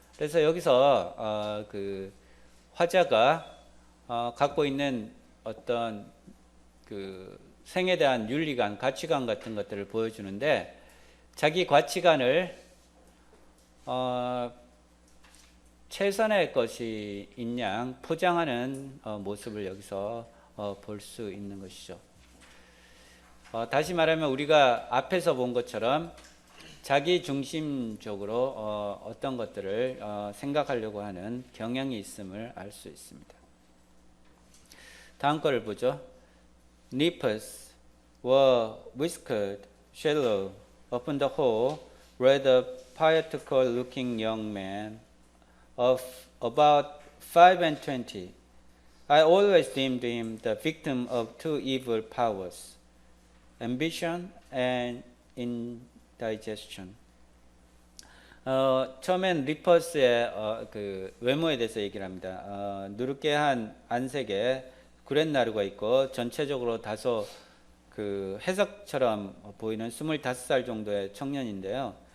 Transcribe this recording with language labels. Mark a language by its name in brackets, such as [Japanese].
[Korean] 그래서 여기서 그 화자가 갖고 있는 어떤 그 생에 대한 윤리관, 가치관 같은 것들을 보여주는데, 자기 가치관을 최선의 것인 양 포장하는 모습을 여기서 볼 수 있는 것이죠. 다시 말하면 우리가 앞에서 본 것처럼 자기 중심적으로 어떤 것들을 생각하려고 하는 경향이 있음을 알 수 있습니다. 다음 거를 보죠. [English] Nippers were whiskered, shallow, upon the whole, rather pietical-looking young man of about 25. I always deemed him the victim of two evil powers, ambition and indigestion. [Korean] 처음엔 리퍼스의 그 외모에 대해서 얘기를 합니다. 누르깨한 안색에 구렛나루가 있고 전체적으로 다소 그 해석처럼 보이는 25살 정도의 청년인데요.